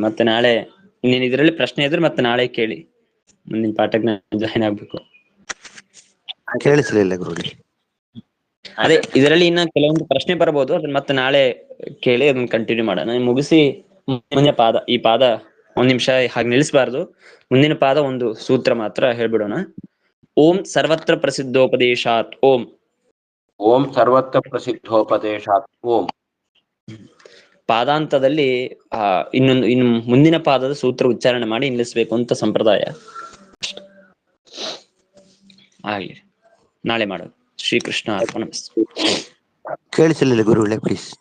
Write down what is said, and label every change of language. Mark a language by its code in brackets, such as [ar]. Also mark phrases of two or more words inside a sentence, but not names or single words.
[kn] ಮತ್ತೆ ನಾಳೆ ಇನ್ನೇನು ಇದರಲ್ಲಿ ಪ್ರಶ್ನೆ ಇದ್ರೆ ಮತ್ತೆ ನಾಳೆ ಕೇಳಿ, ಮುಂದಿನ ಪಾಠಕ್ಕೆ ಜಾಯಿನ್ ಆಗ್ಬೇಕು. ಕೇಳಿಸ್ಲಿಲ್ಲ ಗುರುಗಳೇ. ಅದೇ ಇದರಲ್ಲಿ ಇನ್ನ ಕೆಲವೊಂದು ಪ್ರಶ್ನೆ ಬರ್ಬೋದು, ಅದನ್ನ ಮತ್ತೆ ನಾಳೆ ಕೇಳಿ ಅದನ್ನ ಕಂಟಿನ್ಯೂ ಮಾಡೋಣ. ಮುಗಿಸಿ ಮುಂದಿನ ಪಾದ, ಈ ಪಾದ 1 ನಿಮಿಷ ಹಾಗೆ ನಿಲ್ಲಿಸಬಾರ್ದು. ಮುಂದಿನ ಪಾದ ಒಂದು ಸೂತ್ರ ಮಾತ್ರ ಹೇಳ್ಬಿಡೋಣ. [sa] ಓಂ ಸರ್ವತ್ರ ಪ್ರಸಿದ್ಧೋಪದೇಶಾತ್ ಓಂ. ಓಂ ಸರ್ವತ್ರ ಪ್ರಸಿದ್ಧೋಪದೇಶಾತ್ ಓಂ. [kn] ಪಾದಾಂತದಲ್ಲಿ ಇನ್ನು ಮುಂದಿನ ಪಾದದ ಸೂತ್ರ ಉಚ್ಚಾರಣೆ ಮಾಡಿ ನಿಲ್ಲಿಸ್ಬೇಕು ಅಂತ ಸಂಪ್ರದಾಯ. ಹಾಗೆ ನಾಳೆ ಮಾಡೋದು. [sa] ಶ್ರೀಕೃಷ್ಣ ಅರ್ಪಣಮಸ್ತು. [kn] ಕೇಳಿಸಲಿಲ್ಲ ಗುರುಗಳೇ, ಪ್ಲೀಸ್.